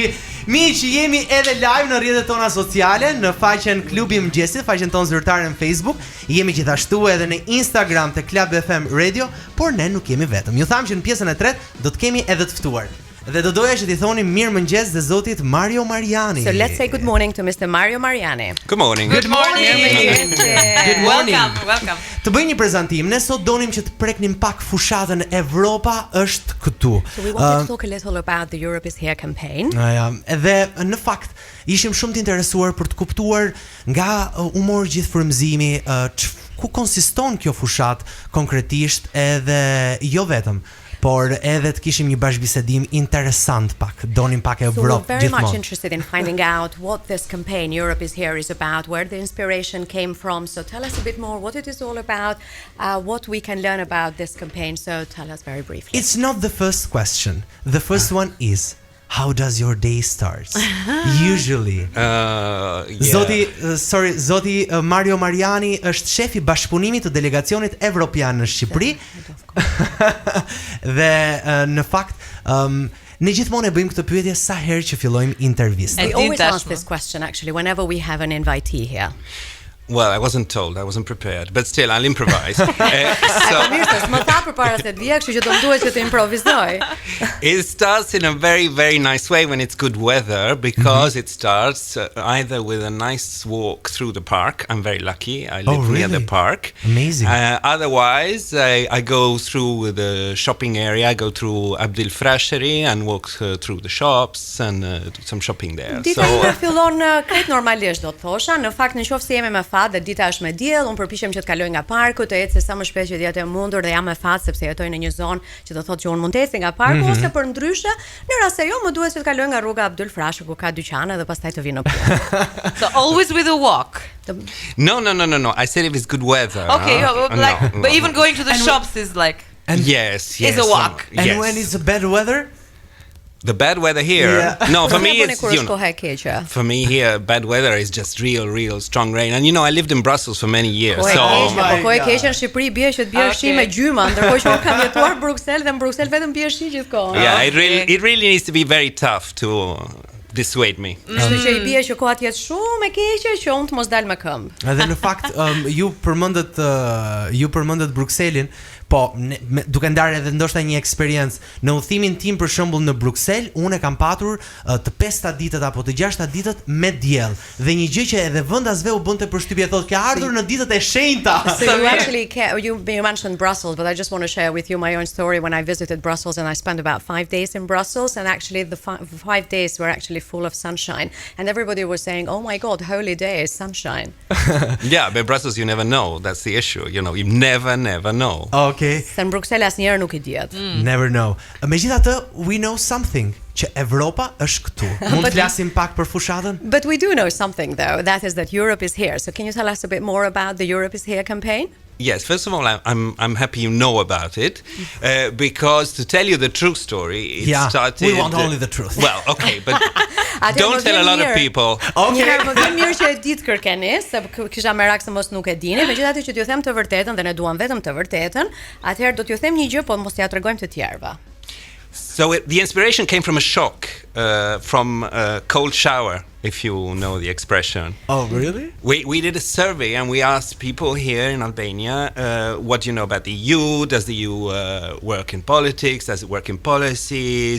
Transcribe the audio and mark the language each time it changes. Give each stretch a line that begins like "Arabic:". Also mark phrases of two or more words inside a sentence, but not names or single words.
Albanian: Miq, jemi edhe live në rrjetet tona sociale, në faqen Klubi Mëngjesit, faqen tonë zyrtare në Facebook. Jemi gjithashtu edhe në Instagram te Club FM Radio, por ne nuk jemi vetëm. Ju tham që në pjesën e tretë do të kemi edhe të ftuar. Dhe do doja që t'i thoni mirëmëngjes dhe zotit Mario Mariani.
English: So let's say good morning to Mr. Mario Mariani. Good morning. Good morning. Good morning. Welcome.
Albanian: Të bëj një prezantim. Ne sot donim që të preknim pak fushatën Evropa është këtu.
English: So we want to talk a little about the Europe is Here campaign.
Albanian: Edhe në fakt ishim shumë të interesuar për të kuptuar nga humor gjithë frymëzimi ku konsiston kjo fushat konkretisht, edhe jo vetëm, por edhe të kishim një bashkëbisedim interesant pak. Donim pak Evropë
English: So we're very much
Albanian: gjithmonë.
English: interested in finding out what this campaign Europe is Here is about, where the inspiration came from. So tell us a bit more what it is all about, what we can learn about this campaign. So tell us very briefly. It's not the first question. The first one is, how does your day start? Usually. Yeah.
Albanian: Zoti Mario Mariani është shefi Bashkëpunimit të Delegacionit Evropian në Shqipëri. Dhe në fakt ne gjithmonë e bëjmë këtë pyetje sa herë që fillojmë intervistën.
English: We always ask this question actually whenever we have an invitee here. Well, I wasn't told, I wasn't prepared, but still I'll improvise.
Albanian: Më tha përpara se të vija, kështu që do më duhet që të improvizoj.
English: It starts in a very, very nice way when it's good weather, because it starts either with a nice walk through the park. I'm very lucky, I live near the park. Amazing. Otherwise, I go through the shopping area, I go through Abdil Frasheri and walk through the shops and do some shopping there.
Albanian: Dita ime fillon krejt normalisht, do të thosha. Në fakt, nëse jemi me fat dhe dita është me diell, unë përpiqem që të kaloj nga parku, të ecë sa më shpejt që të jetë e mundur, dhe jam me fat sepse jetoj në një zonë që do thotë që unë mund të eci nga parku, ose për ndryshe, në rast se jo, më duhet që të kaloj nga rruga Abdul Frashi ku ka dyqane dhe pastaj të vi në punë.
English: So always with a walk. No. I said if it's good weather. Okay, but even going to the shops is like Yes. is a walk. And when it's bad weather? The bad weather here, no, for me it's, for me here, bad weather is just real strong rain. And I lived in Brussels for many years. So
Albanian: po e keqe në Shqipëri bie që të bie shi me gjyma, ndërkohë që unë kam jetuar në Bruksel dhe në Bruksel vetëm bie shi gjithkohë.
English: Yeah, it really needs to be very tough to dissuade me.
Albanian: Kështu që i bie që koha të jetë shumë e keqe që unë të mos dal me këmbë. Edhe në fakt ju përmendët Brukselin. Po, duke ndarë edhe ndoshta një eksperiencë në udhimin tim për shembull në Bruksel, unë e kam patur të 5 ditët apo të 6 ditët me diell. Dhe një gjë që edhe vendasve u bënte përshtypje, thotë ke ardhur në ditët e shenjta.
English: So you mentioned Brussels, but I just want to share with you my own story when I visited Brussels, and I spent about 5 days in Brussels, and actually the 5 days were actually full of sunshine, and everybody was saying, "Oh my God, holy day is sunshine." Yeah, but Brussels you never know. That's the issue. You never know. Okay.
Albanian: Se në Bruksel asnjëherë nuk I diet.
English: Never know. Megjithatë, we know something,
Albanian: që Evropa është këtu. Mund të flasim pak për fushatën?
English: But we do know something though, that is that Europe is here. So can you tell us a bit more about the Europe is Here campaign? Yes, first of all, I'm happy you know about it, because to tell you the true story, it started. We want only the truth. Well, okay, but don't tell a lot of people. Okay.
Albanian: Më vjen mirë që e ditë kërkeni, se kisha merak se mos nuk e dini. Megjithatë që t'ju them të vërtetën dhe ne duam vetëm të vërtetën, atëherë do t'ju them një gjë, po mos t'ja tregojmë të tjerëve.
English: So the inspiration came from a shock, from a cold shower, if you know the expression. Oh, really? We did a survey and we asked people here in Albania, what do you know about the EU? Does the EU work in politics? Does it work in policies?